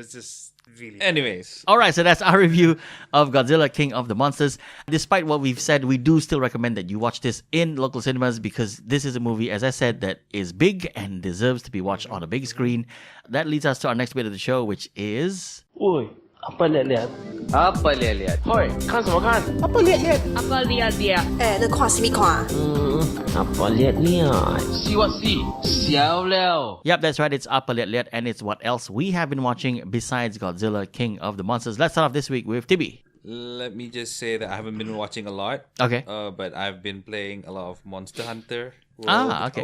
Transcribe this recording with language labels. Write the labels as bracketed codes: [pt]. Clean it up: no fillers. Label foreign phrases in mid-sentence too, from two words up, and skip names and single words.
[en] was just really. Anyways. All right, so that's our review of Godzilla King of the Monsters. Despite what we've said, we do still recommend that you watch this in local cinemas because this is a movie, as I said, that is big and deserves to be watched on a big screen. That leads us to our next bit of the show, which is... [ms] Oi, apa liat-liat? Apa liat-liat? [zh] Hoi, 看什么看？ [ms] Apa liat-liat? Apa liat-liat? [zh] 那看什么看？ [ms] Apa liat-liat? [en] See what see? [zh] 笑了。 [en] Yep, that's right. It's Apa Liat Liat, and it's what else we have been watching besides Godzilla King of the Monsters. Let's start off this week with Tibi. Let me just say that I haven't been watching a lot. Okay. But I've been playing a lot of Monster Hunter World Okay.